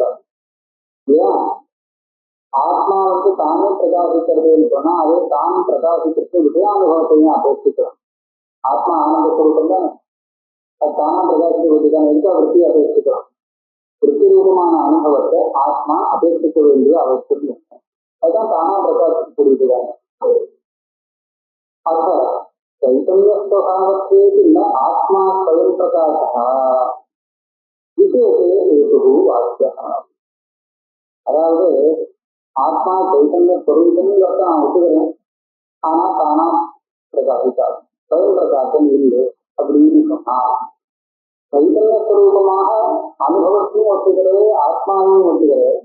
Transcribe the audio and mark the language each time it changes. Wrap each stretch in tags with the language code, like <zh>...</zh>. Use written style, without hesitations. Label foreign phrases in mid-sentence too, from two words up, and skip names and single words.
<ta>ஏன் ஆத்மா தானே பிரகாசிக்கிறதுன்னு சொன்னா அது தான் பிரகாசிக்கிறது விஷயானுபவத்தையும் அபேட்சிக்கிறோம். ஆத்மா ஆனந்த ஸ்வரூபம் தானே, அது தானா பிரகாசிக்க தானே இருக்க விற்பி அபேட்சிக்கிறோம். விற்பி ரூபமான அனுபவத்தை ஆத்மா அபேட்சிக்க வேண்டிய அவசியம் இல்லை. அதுதான் தானா பிரகாசிக்கக்கூடியதுதானே.</ta> <sa>அப்ப चैतन्यस्वभावत्वेपि न आत्मा स्वयं प्रकाशः विशेषे हेतुः वाक्यः.</sa> <ta>அதாவது ஆத்மா சைத்தன்ய ஸ்வரூபம் நான் ஒத்துக்கிறேன், ஆனா தானா பிரகாசிக்காது, ஸ்வயம் பிரகாசம் இல்லை அப்படின்னு சொன்னா சைத்தன்ய ஸ்வரூபமாக அனுபவத்தையும் ஒத்துக்கிறேன் ஆத்மாவையும் ஒத்துக்கிறேன்.</ta>